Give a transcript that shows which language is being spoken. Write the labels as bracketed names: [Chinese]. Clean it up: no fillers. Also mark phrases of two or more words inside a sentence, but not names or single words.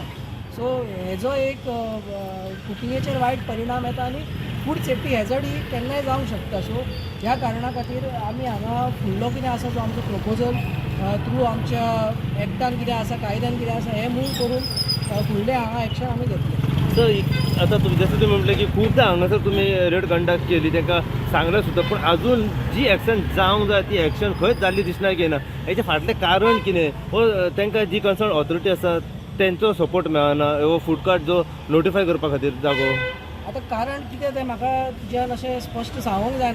[Konkani] सो हेजो एक कुकिंगेचेर वायट परिणाम येता आनी [English] food safety hazard [Konkani] ही केन्नाय जावंक शकता. सो ह्या कारणां खातीर आमी हांगा फुडलो कितें आसा जो आमचो [English] proposal through [Konkani] आमच्या एक्टान कितें आसा, कायद्यान कितें आसा हें मूव करून फुडलें हांगा एक्शन आमी घेतलें. सर [Marathi] आता जसं तुम्ही म्हटलं की [Konkani] खूपदा हांगासर तुम्ही [English] raid conduct [Konkani] केली तांकां सांगलें सुद्दां पूण अजून जी एक्शन जावंक जाय ती एक्शन खंयच जाल्ली दिसना की ना. हेचें फाटलें कारण कितें? हो तांकां जी [English] concern authority [Konkani] आसा तेंचो सपोर्ट मेळना हो [English] food cart [Konkani] जो नोटिफाय करपा खातीर जागो. आतां कारण कितें तें म्हाका तुज्यान अशें स्पश्ट सांगूंक जायना.